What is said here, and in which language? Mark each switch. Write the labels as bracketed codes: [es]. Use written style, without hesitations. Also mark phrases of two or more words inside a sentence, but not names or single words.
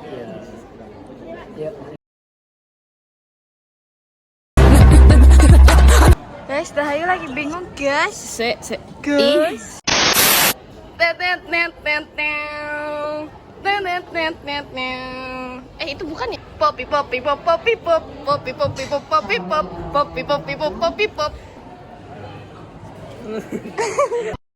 [id] Ya. Ya. Guys, Dahayu lagi bingung, guys. Guys. Itu bukan ya? Poppy pop poppy pop poppy pop poppy pop poppy pop poppy pop.